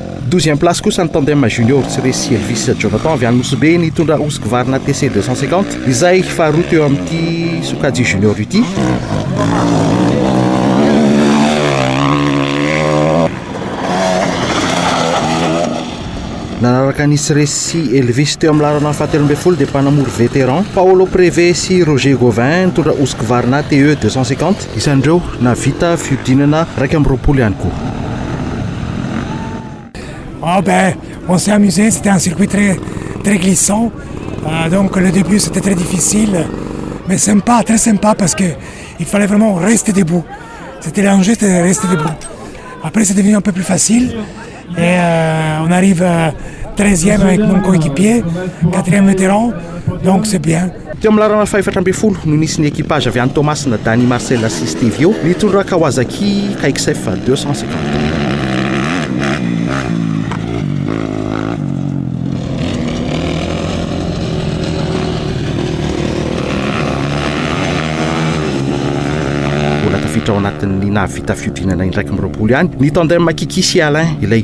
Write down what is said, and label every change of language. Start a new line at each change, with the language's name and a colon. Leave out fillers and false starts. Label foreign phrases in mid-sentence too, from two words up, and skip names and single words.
Malagasy: 12e place kosa ny tandem junior tsy resy Elvis Jonathan avy any Nosy-Be nitondra Hosquivarna TC 250 izay faharoa teo amin'ity Sokajy junior ity. Nanaraka nisy resy Elvis teo amin'ny larana fahateloambinifolo dia mpanamory vétéran Paolo Prévé sy Roger Gauvin nitondra Hosquivarna TE 250 isan'ireo navita fiodinana 220 ihany koa.
French: Oh ben, on s'est amusé, c'était un circuit très glissant, donc le début c'était très difficile, mais sympa, très sympa parce qu'il fallait vraiment rester debout. C'était l'enjeu, c'était rester debout. Après c'est devenu un peu plus facile et on arrive 13e avec mon coéquipier, 4e vétéran, donc c'est bien.
Malagasy: Teo amin'ny larana faefatra ambin'ny folo no nisy ny équipage avy any Thomasina Dani Marcel sy Stevio nitondra Kawasaki KXF 250. Ao anatin'ny navita fiodinana indraiky miroapolo ihany ny tandem Kiki sy Alain ilay